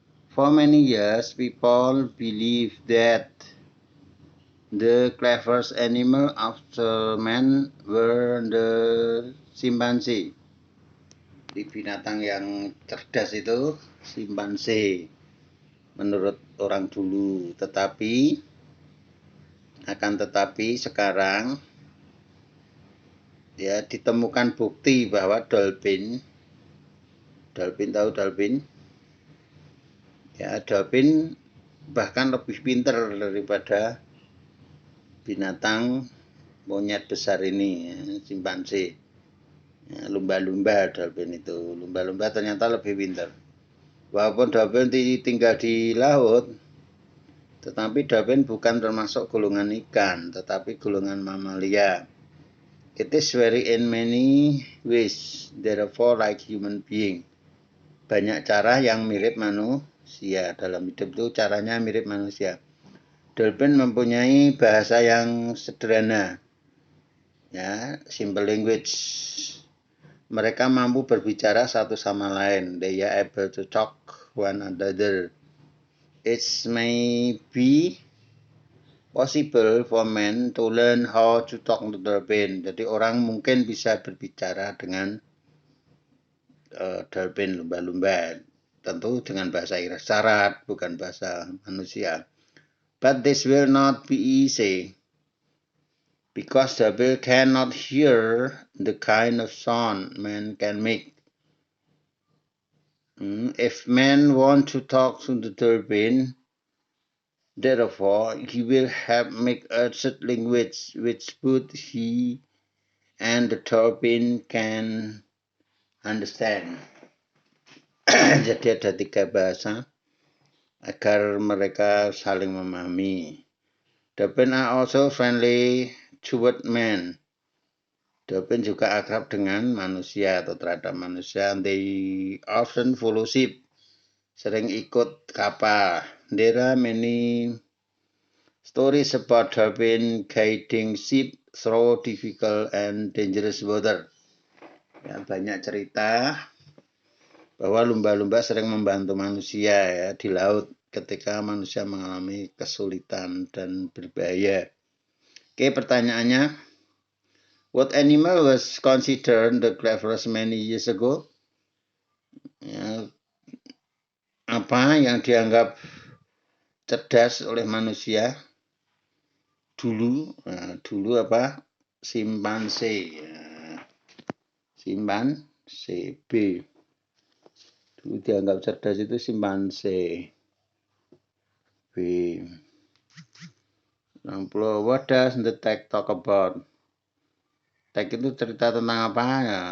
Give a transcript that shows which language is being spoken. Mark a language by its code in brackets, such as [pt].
[en] For many years, people believe that the cleverest animal after man were the chimpanzee. [id] Di binatang yang cerdas itu simpanse menurut orang dulu. Tetapi sekarang ya ditemukan bukti bahwa dolphin tahu dolphin? Ya, dolphin bahkan lebih pintar daripada binatang monyet besar ini, ya, simpanse. Ya, lumba-lumba dolphin itu. Lumba-lumba ternyata lebih pintar. Walaupun dolphin tinggal di laut, tetapi dolphin bukan termasuk golongan ikan, tetapi golongan mamalia. [en] It is very in many ways, therefore like human being. [id] Banyak cara yang mirip manusia. Dalam hidup itu caranya mirip manusia. Dolphin mempunyai bahasa yang sederhana, ya, [en] simple language. [id] Mereka mampu berbicara satu sama lain. [en] They are able to talk one another. It may be possible for men to learn how to talk to dolphin. [id] Jadi orang mungkin bisa berbicara dengan dolphin, lumba-lumba. Tentu dengan bahasa isyarat, bukan bahasa manusia. [en] But this will not be easy. Because dolphin cannot hear the kind of sound man can make. If man want to talk to the dolphin, therefore he will have make a language which both he and the dolphin can understand. [id] Jadi ada 3 bahasa agar mereka saling memahami. [en] Dolphin are also friendly toward men. [id] Dolphin juga akrab dengan manusia atau terhadap manusia. [en] They often follow sheep. [id] Sering ikut kapal. [en] There are many stories about dolphin guiding sheep through difficult and dangerous water. [id] Ya, banyak cerita bahwa lumba-lumba sering membantu manusia ya di laut ketika manusia mengalami kesulitan dan berbahaya. Oke, pertanyaannya, [en] what animal was considered the cleverest many years ago? [id] Ya, apa yang dianggap cerdas oleh manusia dulu? Nah, dulu apa? Simpanse. Ya. Simpanse B. Dulu dianggap cerdas itu simpanse. B. 60. [en] What does the text talk about? [id] Teks itu cerita tentang apa ya?